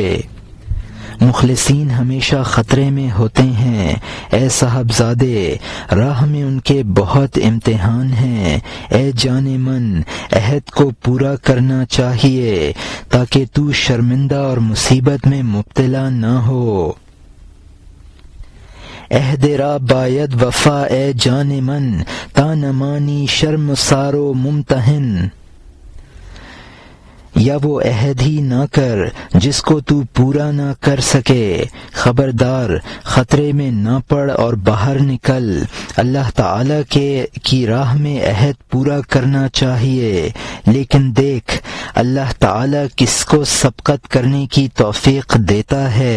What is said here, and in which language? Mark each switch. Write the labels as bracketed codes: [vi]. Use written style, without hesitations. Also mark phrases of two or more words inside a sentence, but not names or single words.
[ur] مخلصین ہمیشہ خطرے میں ہوتے ہیں، اے صاحبزادے، راہ میں ان کے بہت امتحان ہیں۔ اے جان من، عہد کو پورا کرنا چاہیے تاکہ تو شرمندہ اور مصیبت میں مبتلا نہ ہو۔ [fa] عہد را باید وفا اے جان من، تا نمانی شرم سارو ممتحن۔ [ur] یا وہ عہد ہی نہ کر جس کو تو پورا نہ کر سکے، خبردار خطرے میں نہ پڑ اور باہر نکل۔ اللہ تعالی کی راہ میں عہد پورا کرنا چاہیے، لیکن دیکھ اللہ تعالی کس کو سبقت کرنے کی توفیق دیتا ہے۔